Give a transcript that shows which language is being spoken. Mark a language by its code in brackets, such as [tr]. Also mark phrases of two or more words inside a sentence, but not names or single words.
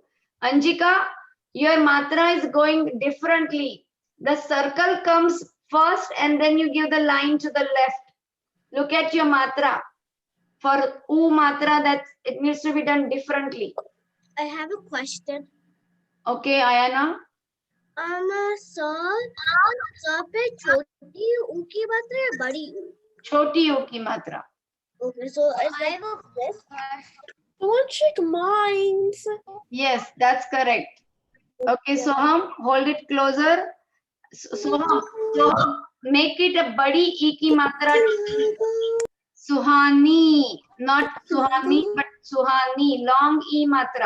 [en] Anjika, your matra is going differently. The circle comes first and then you give the line to the left. Look at your matra. For u matra, that it needs to be done differently. I have a question. Okay, Ayana. [hi] सर पे छोटी ऊ की मात्रा या बड़ी ऊ? छोटी उ की मात्रा. [en] Okay, so I have a question. Don't check mines. Yes, that's correct. Okay, Soham, hold it closer. Soham, make it a [hi] बड़ी ए की मात्रा. [en] Suhani, not Suhani, but Suhani, long e matra.